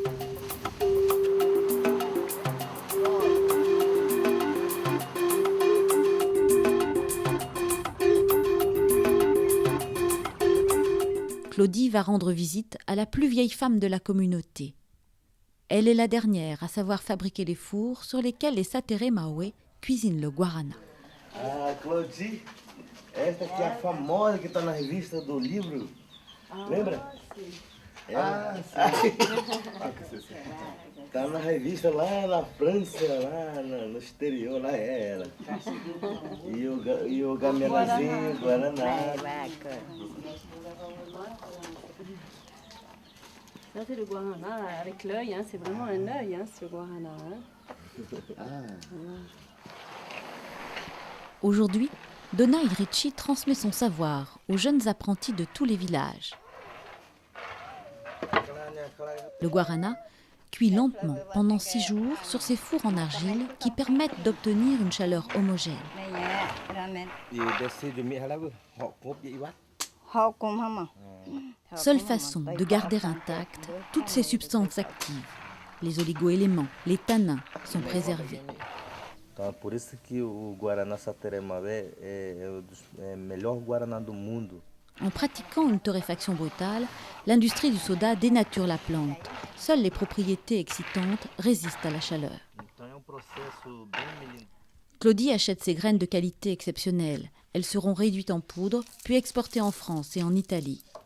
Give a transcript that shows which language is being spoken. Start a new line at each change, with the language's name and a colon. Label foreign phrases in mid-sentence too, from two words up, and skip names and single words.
French: Claudie va rendre visite à la plus vieille femme de la communauté. Elle est la dernière à savoir fabriquer les fours sur lesquels les Sateré Mawe cuisinent le guarana. Claudie,
Portuguese: Esta aqui é a famosa que está na revista do livro. Lembra? Tá na revista lá na França, lá no exterior, lá é ela. E o gamelazinho, Guaraná.
French: Ça, c'est le guarana avec l'œil, hein, c'est vraiment un œil, hein, ce guarana. Hein. Aujourd'hui, Donna Ricci transmet son savoir aux jeunes apprentis de tous les villages. Le guarana cuit lentement pendant 6 jours sur ces fours en argile qui permettent d'obtenir une chaleur homogène. Seule façon de garder intactes toutes ces substances actives. Les oligo-éléments, les tanins sont préservés.
Portuguese: Então é por isso que o Guaraná Sateremaué é o melhor Guaraná do mundo.
French: En pratiquant une torréfaction brutale, l'industrie du soda dénature la plante. Seules les propriétés excitantes résistent à la chaleur. Claudie achète ses graines de qualité exceptionnelle. Elles seront réduites en poudre, puis exportées en France et en Italie.